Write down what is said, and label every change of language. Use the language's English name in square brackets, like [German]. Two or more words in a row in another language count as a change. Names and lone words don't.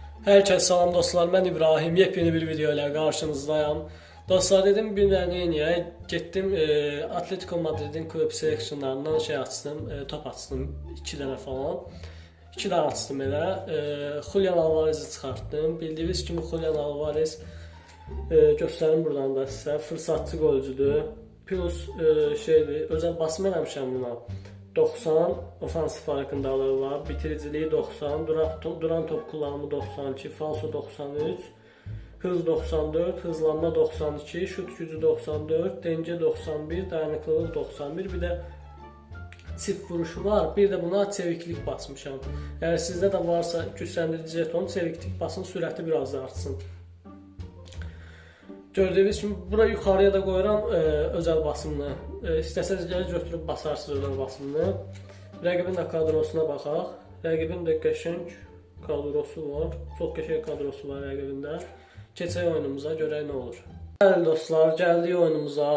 [Turkish] Herkese salam dostlar, ben İbrahim. Yepyeni bir video ile karşınızdayım. Dostlar dedim bir niye getdim Atletico Madrid'in kulüp seleksiyonlarından açtım, top açtım 2 tane falan. [Azerbaijani] 2 tane açtım elə. Julian Alvarez'i çıxartdım. Bildiyiniz kimi Julian Alvarez göstərim buradan da sizə fırsatçı golcüdür. Plus şeydir, özəl basım eləmişəm buna. [Turkish] 90 ofansif farkındalığı var, bitiriciliği 90, duran top kullanımı 92, falso 93, hız 94, hızlanma 92, şut gücü 94, denge 91, dayanıklılık 91, bir de çift vuruşu var. Bir de buna çeviklik basmışam. Eğer sizde de varsa güçləndirici jeton, çeviklik basın, sürəti biraz da artsın. [Azerbaijani] Gördüğünüz kimi bura yuxarıya da qoyuram özəl basımını. İstəsəniz gəlir götürüb basarsınız özəl basımını. Rəqibin də kadrosuna baxaq. Rəqibin də qəşəng kadrosu var. Çox qəşəng kadrosu var rəqibində. Keçək oyunumuza, görək nə olur. Bəli dostlar, gəldik oyunumuza.